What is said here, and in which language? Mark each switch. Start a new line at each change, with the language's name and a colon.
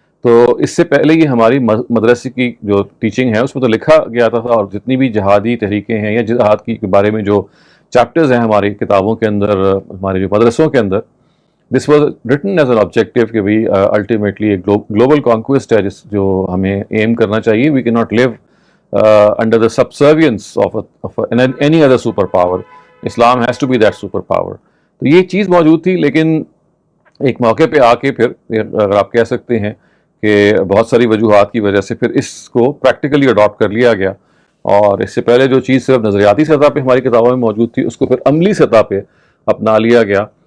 Urdu: تو اس سے پہلے یہ ہماری مدرسے کی جو ٹیچنگ ہے اس میں تو لکھا گیا تھا, اور جتنی بھی جہادی تحریکیں ہیں یا جہاد کی بارے میں جو چیپٹرز ہیں ہماری کتابوں کے اندر, ہمارے جو مدرسوں کے اندر,
English: this was written as an objective
Urdu: کہ بھئی الٹیمیٹلی ایک گلوبل کانکویسٹ ہے جو ہمیں ایم کرنا چاہیے.
English: We can not live under the subservience of any other super power. Islam has to be that super power.
Urdu: تو یہ چیز موجود تھی, لیکن ایک موقع پہ آ کے پھر اگر آپ کہہ سکتے ہیں کہ بہت ساری وجوہات کی وجہ سے پھر اس کو پریکٹیکلی اڈاپٹ کر لیا گیا, اور اس سے پہلے جو چیز صرف نظریاتی سطح پہ ہماری کتابوں میں موجود تھی اس کو پھر عملی سطح پہ اپنا لیا گیا.